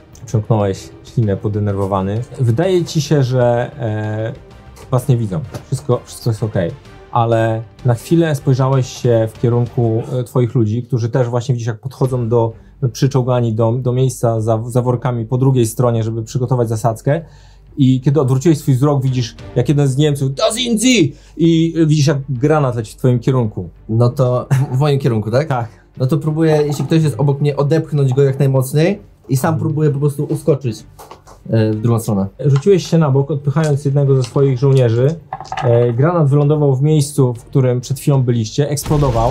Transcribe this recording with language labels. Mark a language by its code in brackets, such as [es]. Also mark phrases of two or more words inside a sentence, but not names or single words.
[pl] Przymknąłeś ślinę podenerwowany. Wydaje ci się, że was nie widzą. Wszystko jest okej. Ale na chwilę spojrzałeś się w kierunku twoich ludzi, którzy też właśnie widzisz, jak podchodzą przyczołgani do miejsca za workami po drugiej stronie, żeby przygotować zasadzkę. I kiedy odwróciłeś swój wzrok, widzisz, jak jeden z Niemców [de] "Das sind sie!" [pl] i widzisz, jak granat leci w twoim kierunku. No to w moim kierunku, tak? Tak. No to próbuję, jeśli ktoś jest obok mnie, odepchnąć go jak najmocniej i sam próbuję po prostu uskoczyć w drugą stronę. Rzuciłeś się na bok, odpychając jednego ze swoich żołnierzy. Granat wylądował w miejscu, w którym przed chwilą byliście, eksplodował.